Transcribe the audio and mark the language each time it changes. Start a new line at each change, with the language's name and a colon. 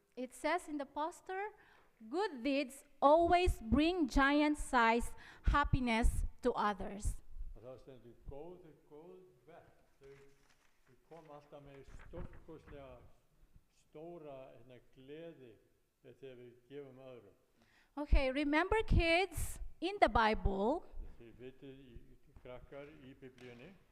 English: it says in the poster, good deeds always bring giant-sized happiness to others.
Icelandic: Og þá stendur góð verk. Þau kom alltaf með stórkostlega stóra gleði þegar við gefum öðrum.
English: Okay, remember kids, in the Bible,
Icelandic: Þið vitið krakkar í Biblíunni,